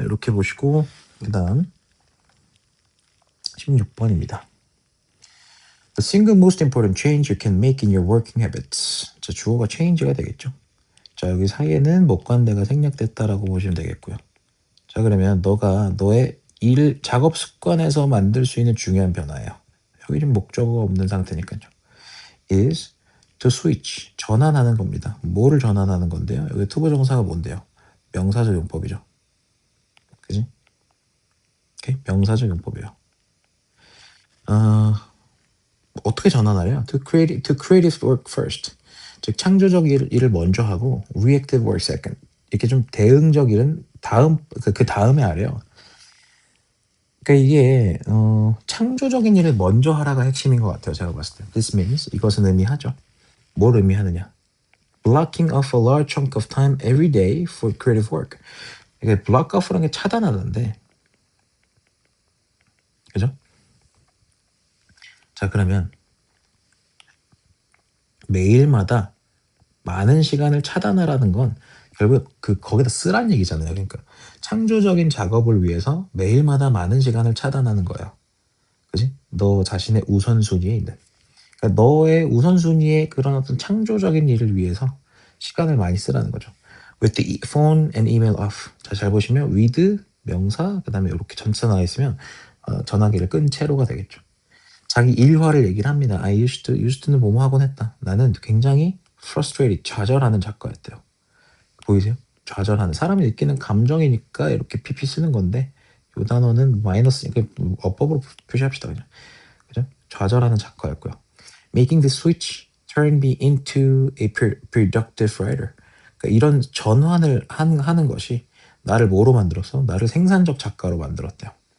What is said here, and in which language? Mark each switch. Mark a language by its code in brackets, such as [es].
[ko] 이렇게 보시고 그 다음 16번입니다. [en] The single most important change you can make in your working habits. [ko] 자, 주어가 change가 되겠죠. 자, 여기 사이에는 목관대가 생략됐다라고 보시면 되겠고요. 자, 그러면 너가 너의 작업 습관에서 만들 수 있는 중요한 변화예요. 여기 좀 목적어가 없는 상태니까요. [en] is to switch, [ko] 전환하는 겁니다. 뭐를 전환하는 건데요? 여기 투부정사가 뭔데요? 명사적 용법이죠. 그지? 오케이? 명사적 용법이에요. 어떻게 전환하래요? [en] To creative work first. [ko] 즉 창조적 일을 먼저 하고 [en] reactive work second. [ko] 이렇게 좀 대응적 일은 그 다음에 하래요. 그러니까 이게 창조적인 일을 먼저 하라가 핵심인 것 같아요. 제가 봤을 때. [en] This means [ko] 이것은 의미하죠. 뭘 의미하느냐? [en] Blocking off a large chunk of time every day for creative work. [ko] 이게 block off라는 게 차단하는데, 그죠? 자 그러면 매일마다 많은 시간을 차단하라는 건 결국 거기다 쓰란 얘기잖아요. 그러니까 창조적인 작업을 위해서 매일마다 많은 시간을 차단하는 거예요. 그지? 너 자신의 우선순위에 있는. 그러니까 너의 우선순위에 그런 어떤 창조적인 일을 위해서 시간을 많이 쓰라는 거죠. [en] With the phone and email off. [ko] 자, 잘 보시면 with 명사 그다음에 이렇게 전치사 나와 있으면 전화기를 끈 채로가 되겠죠. 자기 일화를 얘기를 합니다. I used는 뭐뭐 하곤 했다. 나는 굉장히 frustrated, 좌절하는 작가였대요. 보이세요? 좌절하는. 사람이 느끼는 감정이니까 이렇게 PP 쓰는 건데 이 단어는 마이너스, 어법으로 표시합시다. 그냥. 그죠? 좌절하는 작가였고요. [en] Making the switch turned me into a productive writer. [ko] 그러니까 이런 전환을 하는 것이 나를 뭐로 만들었어? 나를 생산적 작가로 만들었대요.